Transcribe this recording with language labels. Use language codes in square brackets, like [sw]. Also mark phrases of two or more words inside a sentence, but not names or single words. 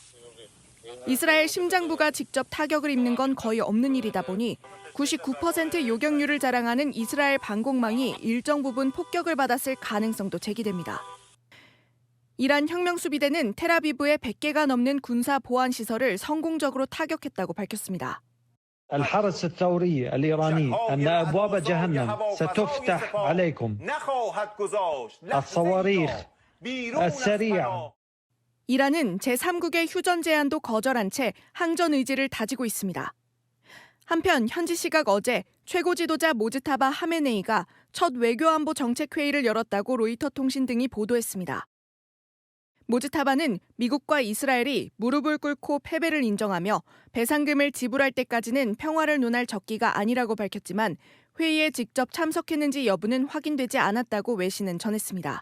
[ko] 이스라엘 심장부가 직접 타격을 입는 건 거의 없는 일이다 보니 99% 요격률을 자랑하는 이스라엘 방공망이 일정 부분 폭격을 받았을 가능성도 제기됩니다. 이란 혁명수비대는 텔아비브의 100개가 넘는 군사 보안 시설을 성공적으로 타격했다고 밝혔습니다. [ar] الحرس الثوري الإيراني أن أبواب جهنم ستفتح عليكم الصواريخ السريعة. [ko] 이란은 제3국의 휴전 제안도 거절한 채 항전 의지를 다지고 있습니다. 한편 현지 시각 어제 최고 지도자 모즈타바 하메네이가 첫 외교안보 정책회의를 열었다고 로이터 통신 등이 보도했습니다. 모즈타바는 미국과 이스라엘이 무릎을 꿇고 패배를 인정하며 배상금을 지불할 때까지는 평화를 논할 적기가 아니라고 밝혔지만 회의에 직접 참석했는지 여부는 확인되지 않았다고 외신은 전했습니다.